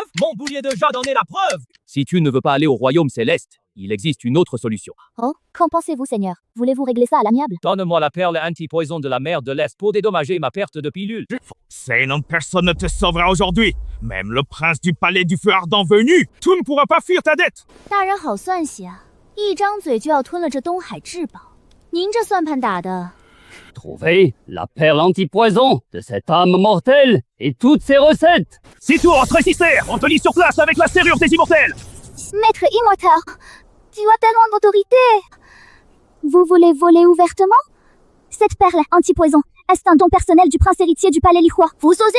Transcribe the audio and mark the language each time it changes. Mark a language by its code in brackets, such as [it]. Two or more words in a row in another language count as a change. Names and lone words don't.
[fr] Mon boulier de jade en est la preuve. Si tu ne veux pas aller au royaume céleste, il existe une autre solution. Oh, qu'en pensez-vous, Seigneur? Voulez-vous régler ça à l'amiable? Donne-moi la perle anti-poison de la mer de l'Est pour dédommager ma perte de pilules. C'est non, personne ne te sauvera aujourd'hui. Même le prince du palais du feu ardent venu, tu ne pourras pas fuir ta dette. [zh] 大人好算计啊，一张嘴就要吞了这东海至宝。您这算盘打的。 [fr] Trouver la perle anti-poison de cette âme mortelle et toutes ses recettes. Si tu rentres ici, on te lit sur place avec la serrure des immortels. Maître immortel, tu as tellement d'autorité. Vous voulez voler ouvertement? Cette perle anti-poison, est-ce un don personnel du prince héritier du palais Lihua?